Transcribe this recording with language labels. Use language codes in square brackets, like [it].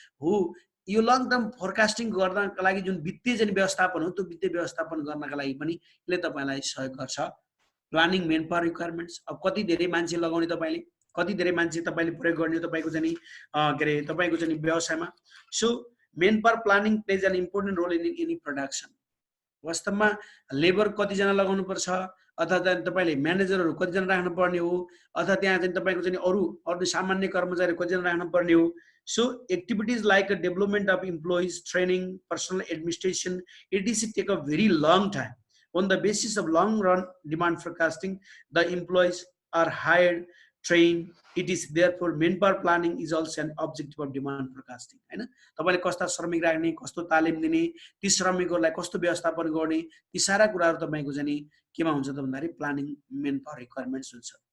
[ne] हो यो long term forecasting गर्नका लागि जुन वित्तीय चाहिँ व्यवस्थापन हो त्यो वित्तीय व्यवस्थापन गर्नका लागि पनि यसले तपाईलाई सहयोग गर्छ। [en] planning man power requirements, [ne] अब कति धेरै मान्छे लगाउने तपाईले, कति धेरै मान्छे तपाईले प्रयोग गर्ने तपाईको चाहिँ के रे तपाईको चाहिँ व्यवसायमा। [en] So man power planning plays an important role in any production. [ne] वास्तवमा लेबर कति जना लगाउनु पर्छ, अथवा चाहिँ तपाईले म्यानेजरहरु कति जना राख्नु पर्ने हो, अथवा त्यहाँ चाहिँ तपाईको चाहिँ अरु सामान्य कर्मचारी कति जना राख्नु पर्ने हो। [en] So activities like a development of employees, training, personal administration, etc. take a very long time. On the basis of long run demand forecasting, the employees are hired, trained. It is therefore manpower planning is also an objective of demand forecasting. [ne] हैन तपाईले कस्ता श्रमिक राख्ने, कस्तो तालिम दिने, ती श्रमिकहरुलाई कस्तो व्यवस्थापन गर्ने, यी सारा कुराहरु तपाईको चाहिँ केमा हुन्छ त भन्दाखेरि [en] planning manpower requirements [ne] हुन्छ।